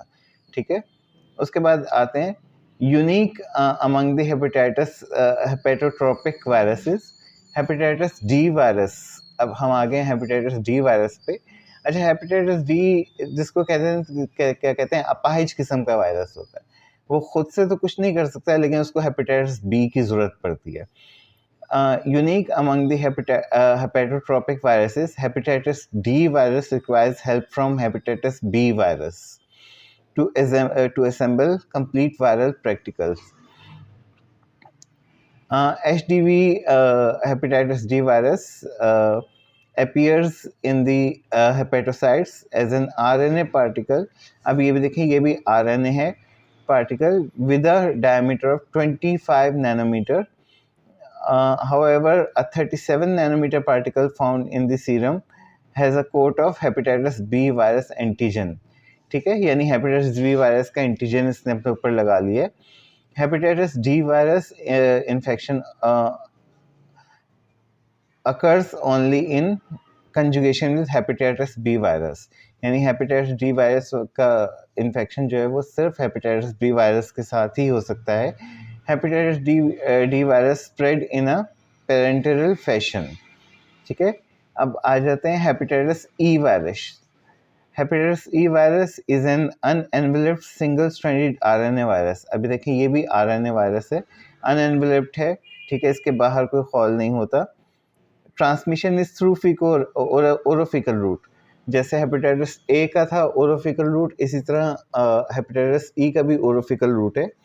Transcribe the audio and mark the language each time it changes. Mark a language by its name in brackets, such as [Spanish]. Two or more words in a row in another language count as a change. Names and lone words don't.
[Hindi] ठीक है, उसके बाद आते हैं [English] unique among the hepatitis hepatotropic viruses, [Hindi] हेपेटाइटिस डी वायरस। अब हम आ गए हेपेटाइटिस डी वायरस पे। अच्छा, हेपेटाइटिस डी जिसको कहते हैं क्या कहते हैं, अपाहिज किस्म का वायरस होता है। वो खुद से तो कुछ नहीं कर सकता है, लेकिन उसको हेपेटाइटिस बी की ज़रूरत पड़ती है। [English] Unique among the hepatotropic viruses, hepatitis D virus requires help from hepatitis B virus to assemble complete viral particles. HDV hepatitis D virus appears in the hepatocytes as an RNA particle. [Hindi] अब ये भी देखें, ये भी RNA है [English] particle with a diameter of 25 nanometer. However, a 37 nanometer particle found in the serum has a coat of hepatitis B virus antigen. [Hindi] ठीक है, यानी हेपेटाइटिस बी वायरस का एंटीजन इसने अपने ऊपर लगा लिया है। [English] Hepatitis D virus infection occurs only in conjugation with hepatitis B virus. [Hindi] यानी hepatitis D virus का इन्फेक्शन जो है वो सिर्फ hepatitis B virus के साथ ही हो सकता है. [English] Hepatitis D virus spread in a parenteral fashion. [Hindi] ठीक है. अब आ जाते हैं hepatitis E virus. [English] Hepatitis E virus is an unenveloped single-stranded RNA virus. [Hindi] अभी देखिए ये भी RNA वायरस है, unenveloped है, ठीक है, इसके बाहर कोई खौल नहीं होता. [English] transmission is through fecal orofecal route. [Hindi] जैसे हेपेटाइटिस ए का था [English] orofecal route, [Hindi] इसी तरह हेपेटाइटिस ई का भी [English] orofecal route [Hindi] है.